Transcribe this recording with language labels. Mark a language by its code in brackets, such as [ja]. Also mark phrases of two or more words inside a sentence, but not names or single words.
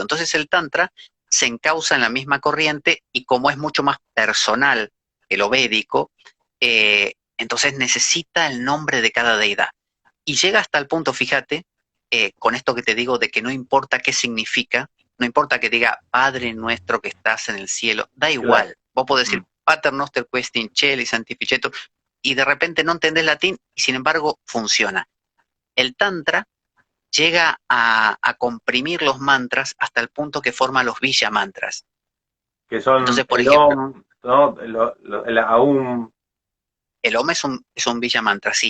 [es] Entonces, el Tantra se encausa en la misma corriente y como es mucho más personal que lo védico, entonces necesita el nombre de cada deidad. Y llega hasta el punto, fíjate, con esto que te digo de que no importa qué significa, no importa que diga Padre nuestro que estás en el cielo, da Claro. igual. Vos podés decir Mm. [la] Pater noster quae in cieli sanctificetur [es] y de repente no entendés latín y sin embargo funciona. El Tantra llega a comprimir los mantras hasta el punto que forma los Villa mantras. Que son Entonces, por el ejemplo, OM, ¿no? El AUM, el Om es un Villa mantra, sí,